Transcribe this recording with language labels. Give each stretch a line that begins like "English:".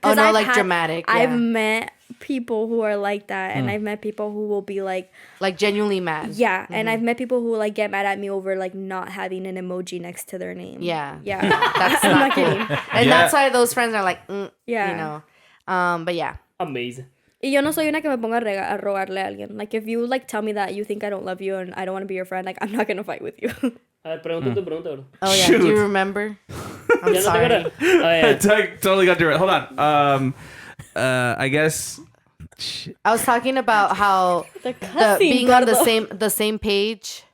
English: Oh no, like dramatic. Yeah. I've met people who are like that, and I've met people who will be like genuinely mad. Yeah, and I've met people who like get mad at me over like not having an emoji next to their name. Yeah, that's I'm not cool. kidding. And that's why those friends are like, yeah, you know. But yeah. Amazing.
Spanish: Y yo no soy una que me ponga a rogarle a alguien.
English: Like, if you, like, tell me that you think I don't love you and I don't want to be your friend, like, I'm not going to fight with you.
Spanish: A ver, pregunta tu pregunta, bro.
English: Oh, yeah. Shoot. Do you remember? I'm sorry. Oh, yeah. I totally got to it. Hold on. I guess... I was talking about how being on the same page.